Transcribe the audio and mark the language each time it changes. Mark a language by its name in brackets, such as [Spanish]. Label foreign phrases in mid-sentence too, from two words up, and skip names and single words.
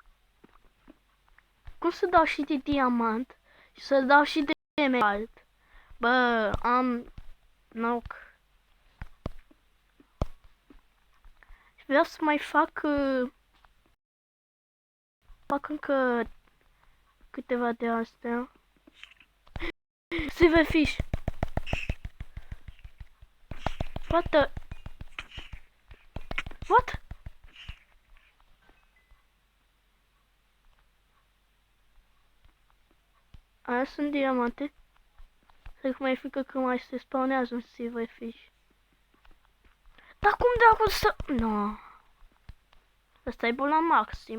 [Romanian] Cum să dau și de diamant și să dau și de emerald? Bă, am... Noc. Și vreau să mai fac... Fac încă câteva de astea. [English] Silverfish. What the... What? [Romanian] Aia sunt diamante. Cred că mai frică că mai se spawnează un silverfish. Dar cum dracu să... No. Asta e bun la maxim.